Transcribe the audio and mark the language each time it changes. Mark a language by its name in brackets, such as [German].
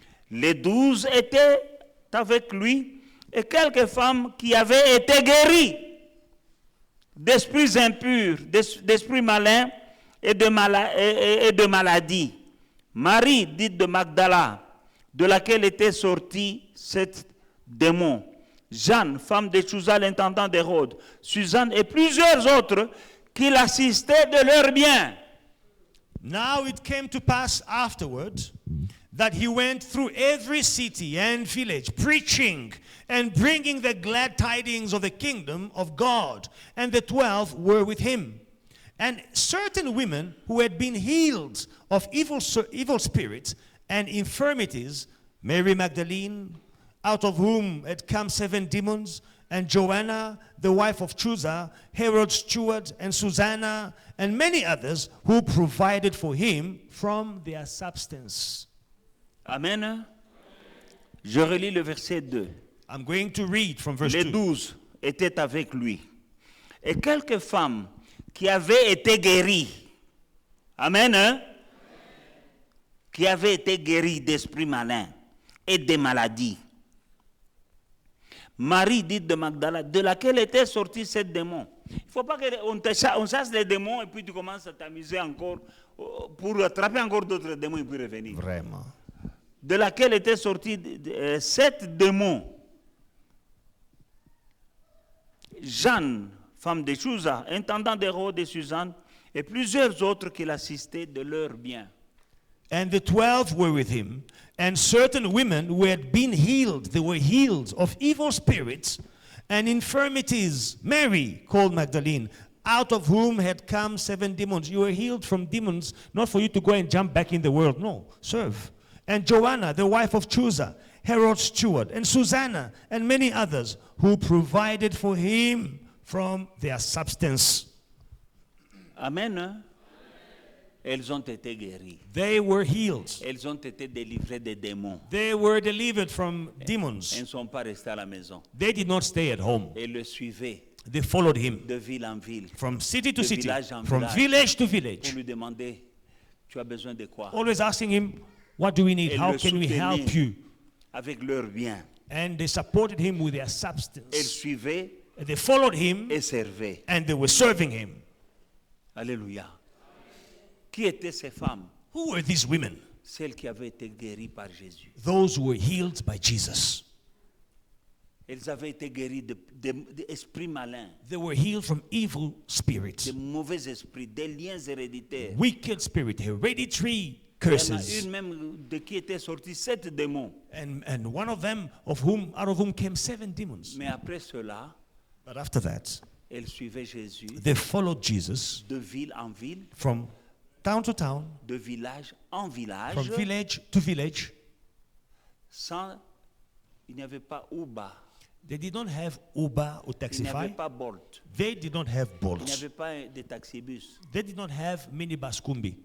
[French] Les 12 étaient avec lui et quelques femmes qui avaient été guéries d'esprits impurs, d'esprits malins et de maladies. Marie, dite de Magdala, de laquelle était sorti cet démon. Jeanne, femme de Chuza, l'intendant d'Hérode. Suzanne et plusieurs autres qui l'assistaient de leurs biens. [English] Now it came to pass afterward that he went through every city and village, preaching and bringing the glad tidings of the kingdom of God. And the 12 were with him. And certain women who had been healed of evil spirits and infirmities, Mary Magdalene, out of whom had come 7 demons, and Joanna, the wife of Chuza, Herod's steward, and Susanna, and many others who provided for him from their substance. [French] Amen. Je relis le verset 2. [English] I'm going to read from verse [French] Les [English] 2. [French] 12 étaient avec lui. Et quelques femmes qui avaient été guéries. Amen. Hein? Qui avaient été guéries d'esprits malins et de maladies. Marie, dite de Magdala, de laquelle était sorti ce démon. Il ne faut pas qu'on chasse les démons et puis tu commences à t'amuser encore pour attraper encore d'autres démons et puis revenir. Vraiment. De laquelle était sorti 7 démons. Jeanne, femme de Chuza, intendant d'Hérode et Suzanne, et plusieurs autres qui l'assistaient de leurs biens. [English] And the 12 were with him, and certain women who had been healed, they were healed of evil spirits and infirmities. Mary, called Magdalene, out of whom had come 7 demons. You were healed from demons, not for you to go and jump back in the world. No, serve. And Joanna, the wife of Chuza, Herod's steward, and Susanna, and many others who provided for him from their substance. [French] Amen. Hein? Elles ont été guéries. [English] They were healed. [French] Elles ont été délivrées des démons. [English] They were delivered from [French] Elles [English] demons. [French] ne sont pas restées à la maison. [English] They did not stay at home. [French] Elles le suivaient [English] They followed him [French] de ville en ville [English] from city to [French] De [English] city, [French] village en [English] from [French] village. [English] village to [French] pour [English] village, [French] lui demander, tu as besoin de quoi? [English] always asking him, what do we need? [French] Et [English] How [French] le [English] can we help [French] soutenaient. [English] you? [French] Avec leurs biens. [English] And they supported him with their [French] Elles [English] substance. [French] suivaient [English] They followed him [French] et servaient. [English] and they were serving him. [French] Alléluia. Qui étaient ces femmes? [English] Who were these women? [French] Celles qui avaient été guéries par Jésus. [English] Those who were healed by Jesus. [French] Elles avaient été guéries d'esprits malins, [English] They were healed from evil spirits, [French] de mauvais esprits, des liens héréditaires. [English] wicked spirit, hereditary [French] Il y en a [English] curses. [French] une même de qui étaient sortis 7 démons. [English] And one of them, out of whom came 7 demons. [French] Mais après cela, [English] But after that, [French] elles suivaient Jésus [English] they followed Jesus [French] de ville en ville, [English] from town to town, [French] de village en village, [English] from village to village. [French] sans, il n'y avait pas Uber, [English] They did not have Uber or [French] il n'y avait [English] Taxify. [French] pas Bolt, [English] They did not have [French] il n'y [English] Bolt. [French] avait pas de taxibus, [English] They did not have minibus Kumbi.